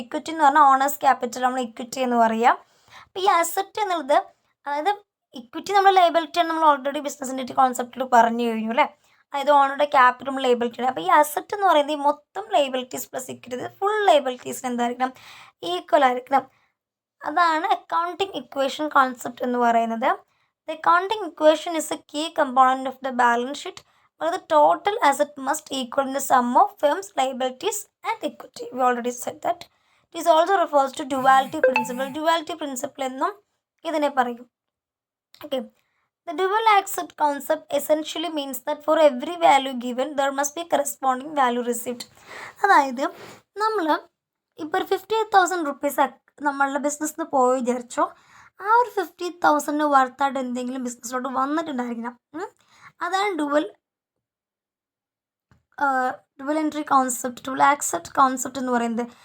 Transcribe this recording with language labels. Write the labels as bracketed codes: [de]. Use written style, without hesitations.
[ml] Equity എന്ന് പറഞ്ഞാൽ owners capital, നമ്മൾ ഇക്വിറ്റി എന്ന് പറയുക. അപ്പോൾ ഈ അസറ്റ് എന്നുള്ളത്, അതായത് ഇക്വിറ്റി നമ്മുടെ ലയബിലിറ്റിയാണ്, നമ്മൾ ഓൾറെഡി ബിസിനസിൻ്റെ കോൺസെപ്റ്റിൽ പറഞ്ഞു കഴിഞ്ഞു അല്ലേ. അതായത് ഓണറുടെ ക്യാപിറ്റലും ലയബിലിറ്റിയാണ്. അപ്പോൾ ഈ അസറ്റ് എന്ന് പറയുന്നത് ഈ മൊത്തം ലയബിലിറ്റീസ് പ്ലസ് ഇക്വിറ്റി, ഫുൾ ലയബിലിറ്റീസിന് എന്തായിരിക്കണം, ഈക്വൽ ആയിരിക്കണം. അതാണ് അക്കൗണ്ടിങ് ഇക്വേഷൻ കോൺസെപ്റ്റ് എന്ന് പറയുന്നത്. [en] The accounting equation is a key component of the balance sheet where the total asset must equal the sum of firm's liabilities and equity. We already said that. It is also refers to duality principle. [ml] Duality principle എന്നും ഇതിനെ പറയും. [en] Okay. The dual asset concept essentially means that for every value given, there must be a corresponding value received. [ml] അതായത് നമ്മൾ ഇപ്പോൾ ഒരു 50,000 rupees നമ്മളുടെ ബിസിനസ്സിന് പോയി വിചാരിച്ചോ, ആ ഒരു 50,000 വർത്തായിട്ട് എന്തെങ്കിലും ബിസിനസ്സിലോട്ട് വന്നിട്ടുണ്ടായിരിക്കണം. അതാണ് dual entry concept, dual accept concept എന്ന് പറയുന്നത്.